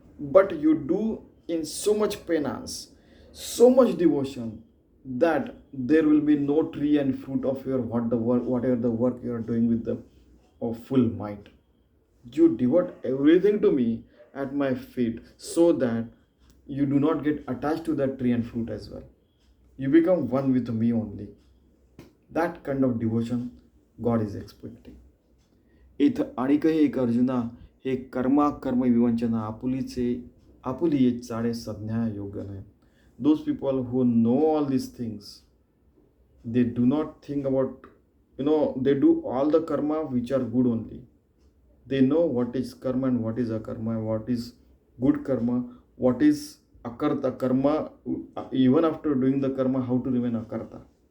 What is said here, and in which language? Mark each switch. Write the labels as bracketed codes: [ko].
[en] But you do in so much penance, so much devotion, that there will be no tree and fruit of your whatever the work you are doing with the of full might. You devote everything to me at my feet, so that you do not get attached to that tree and fruit as well. You become one with me only. That kind of devotion God is expecting. [mr] इथं आणिकही एक अर्जुना, हे कर्म विवंचना आपुली ये चाळे संज्ञा योग्य नाही. [en] Those people who know all these things, they do not think about, they do all the karma which are good only. They know what is karma and what is akarma, what is good karma, what is akarta karma, even after doing the karma, how to remain akarta.